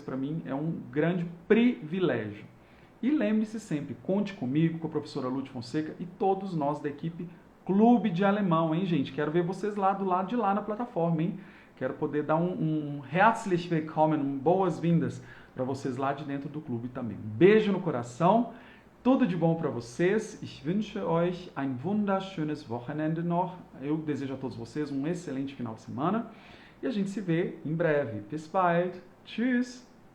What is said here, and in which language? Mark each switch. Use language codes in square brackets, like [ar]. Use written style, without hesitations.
[pt] Para mim é um grande privilégio. E lembre-se sempre, conte comigo, com a professora Lud Fonseca e todos nós da equipe Clube de Alemão, hein, gente? Quero ver vocês lá do lado de lá na plataforma, hein? Quero poder dar um [de] herzlich willkommen, [pt] boas-vindas para vocês lá de dentro do clube também. Um beijo no coração, tudo de bom para vocês. [de] Ich wünsche euch ein wunderschönes Wochenende noch. [pt] Eu desejo a todos vocês um excelente final de semana e a gente se vê em breve. [de] Bis bald. Tschüss.